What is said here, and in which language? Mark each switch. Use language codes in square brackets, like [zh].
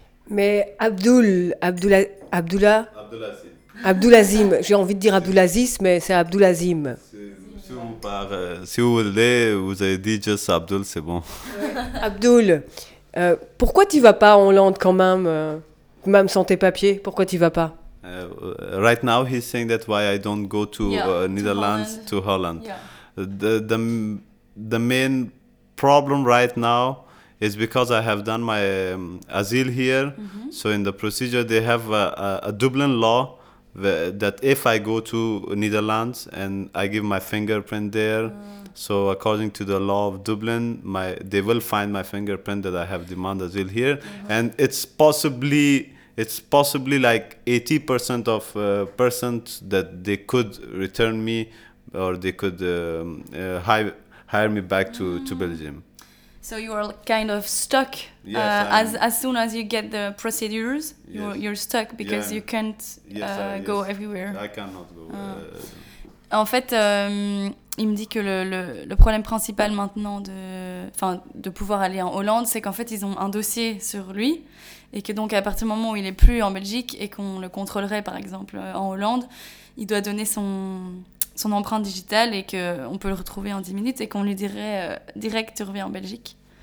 [fr] Mais Abdulazim, j'ai envie de dire Abdulaziz, mais c'est Abdulazim. Si vous voulez, vous avez dit juste Abdul, c'est bon. Ouais. Abdul, pourquoi tu ne vas pas en Hollande quand même, même sans tes papiers? Pourquoi tu ne vas pas? [en] Right now, he's saying that why I don't go to Netherlands, to Holland. Yeah. The main problem right now, it's because I have done my asyl here. Mm-hmm. So in the procedure, they have a Dublin law that if I go to Netherlands and I give my fingerprint there, so according to the law of Dublin, they will find my fingerprint that I have demand asyl here. Mm-hmm. And it's possibly like 80% of persons that they could return me or they could hire me back to Belgium. So you are kind of stuck. Yes, as soon as you get the procedures, you're stuck because you can't go everywhere. I cannot go. [fr] En fait, il me dit que le problème principal maintenant de pouvoir aller en Hollande, c'est qu'en fait, ils ont un dossier sur lui et que donc à partir du moment où il n'est plus en Belgique et qu'on le contrôlerait, par exemple, en Hollande, il doit donner son empreinte digitale et qu'on peut le retrouver en 10 minutes et qu'on lui dirait direct tu reviens en Belgique.